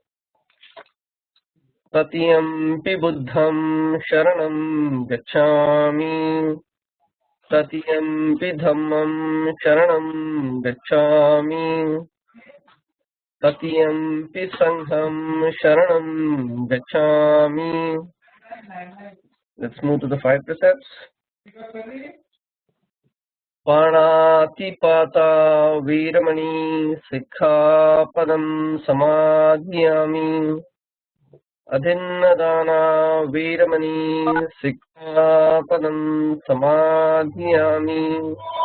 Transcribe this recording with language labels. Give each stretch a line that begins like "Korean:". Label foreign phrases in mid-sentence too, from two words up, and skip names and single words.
Pali: tatiyampi buddham sharanam gacchami, tatiyampi dhammam sharanam gacchami, tatiyampi sangham sharanam gacchami.
English: Let's move to the 5 precepts.
Pali: Panatipata Veeramani Sikkhapadam Samadhiyami. Adhinnadana Veeramani Sikkhapadam Samadhiyami.